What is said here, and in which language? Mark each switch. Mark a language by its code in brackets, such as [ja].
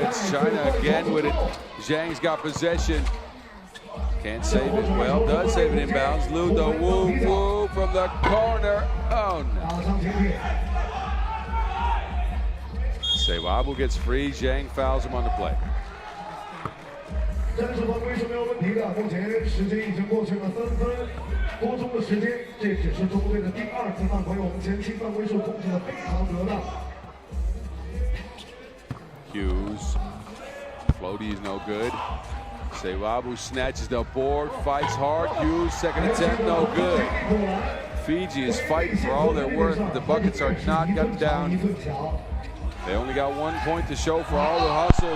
[en] It's China again with it. Zhang's got possession. Can't save it. Well, does save it inbounds. Lu, the woo from the corner. Oh no. Siwabu gets free. Xiong fouls him on the play. [zh] 战术犯规是没有问题的，目前时间已经过去了3分多钟的时间，这只是中国队的第2次犯规，我们前期犯规数控制的非常得当。 [en] Hughes, floaty is no good. Siwabu snatches the board, fights hard. Hughes, second attempt, no good. Fiji is fighting for all they're worth. The buckets are not got down. They only got 1 point to show for all the hustle.